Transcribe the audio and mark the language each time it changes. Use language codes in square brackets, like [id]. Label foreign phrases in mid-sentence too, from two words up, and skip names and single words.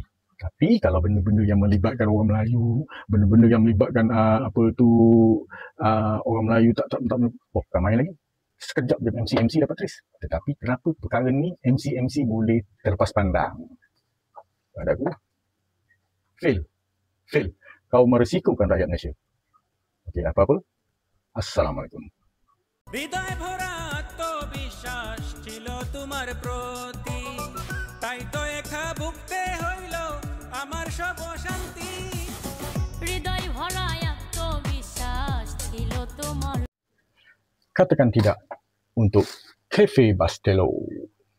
[ms] Tapi kalau benda-benda yang melibatkan orang Melayu, benda-benda yang melibatkan orang Melayu tak ramai lagi. Sekejap je MC dapat trace. Tetapi kenapa perkara ni MC boleh terlepas pandang? Pada aku, fail. Kau meresikokan rakyat Malaysia. Okey, apa-apa. Assalamualaikum. [bn] হৃদয় ভরা আত্মবিশ্বাস ছিল তোমার প্রতি, তাই তো একা ভুগতে হইল আমার সব অশান্তি। হৃদয় ভরা আত্মবিশ্বাস ছিল তোমার। [ms] Katakan tidak untuk Cafe Bastelo.